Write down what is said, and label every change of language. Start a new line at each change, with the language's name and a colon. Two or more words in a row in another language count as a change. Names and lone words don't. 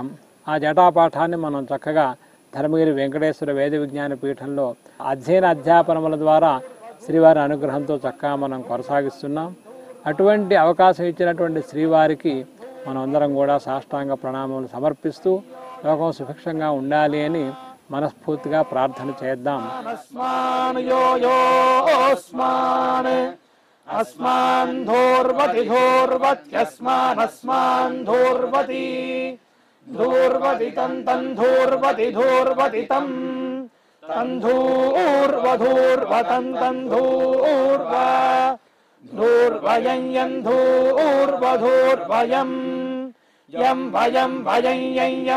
Telugu: ఆ జటాపాఠాన్ని మనం చక్కగా ధర్మగిరి వెంకటేశ్వర వేద విజ్ఞాన పీఠంలో అధ్యయన అధ్యాపనముల ద్వారా శ్రీవారి అనుగ్రహంతో చక్కగా మనం కొనసాగిస్తున్నాం. అటువంటి అవకాశం ఇచ్చినటువంటి శ్రీవారికి మనం అందరం కూడా సాష్టాంగ ప్రణామములు సమర్పిస్తూ లోకం సుభిక్షంగా ఉండాలి అని మనస్ఫూర్తిగా ప్రార్థన చేద్దాం.
Sanskrit: अस्मान् धूर्वति धूर्वत्यस्मानस्मान् धूर्वति धूर्वति तं धूर्वति धूर्वति तं धूर्वधूर्वतं धूर्व धूर्वयं यं धूर्वधूर्वयं यं भयं भयं यं